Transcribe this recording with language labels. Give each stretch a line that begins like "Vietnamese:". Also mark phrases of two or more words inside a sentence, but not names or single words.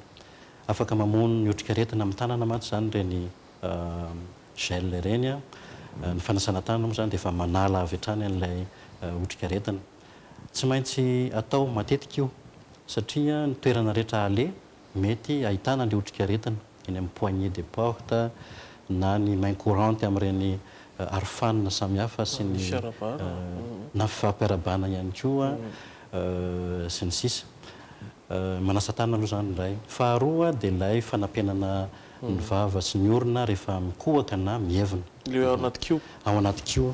Malagasy: Afaka mamono ny otrika aretina amin'ny tanana mantsy zany ireny gel ireny. Ny fanasana tanana moa zany dia efa manala avy hatrany an'ilay otrika aretina. Tsy maintsy atao matetika io satria ny toerana rehetra ale mety ahitana ny otrika aretina eny amin'ny
French: poignée des portes
Malagasy: na ny
French: main courante
Malagasy: amin'ireny arofanina samihafa sy ny na fampiarabana ihany koa sy ny sisa. Manasa tanana aloha zany iray. Faharoa dia ilay fanampenana ny vava sy ny orona rehefa mikohaka na mievina ao anaty kiho.